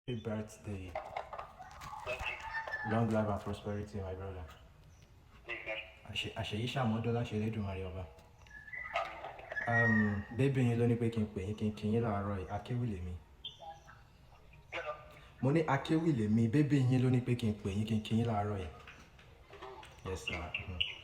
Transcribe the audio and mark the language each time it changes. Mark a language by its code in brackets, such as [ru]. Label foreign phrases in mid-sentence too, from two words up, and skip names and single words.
[en] Happy birthday. Thank you. Long life and prosperity, my brother. Amen. [yo] Àṣe-, àṣeyí ṣàmọ́dún láṣẹ Elédùmarè ọba. Àmín. Um, bébí yín ló ní pé kí n pè yín, kí n kí yín láàárọ̀ yìí. Akéwì lèmi. Hello. Mo ní akéwì lèmi, bébí yín ló ní pé kí n pè yín, kí n kí yín láàárọ̀ yìí. [en] Yes, sir. Mhm.